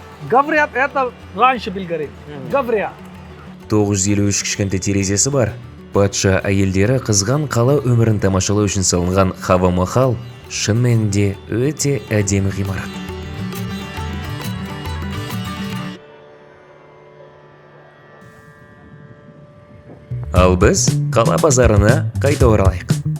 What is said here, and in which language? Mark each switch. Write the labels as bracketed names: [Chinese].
[Russian] Говорят, это раньше был гарем. Говорят. [Kazakh] 953 кішкентай терезесі бар. Патша әйелдері қызған қала өмірін тамашалау үшін салынған Хава Махал шын мәнінде өте әдемі ғимарат. Ал біз қала базарына қайта оралайық.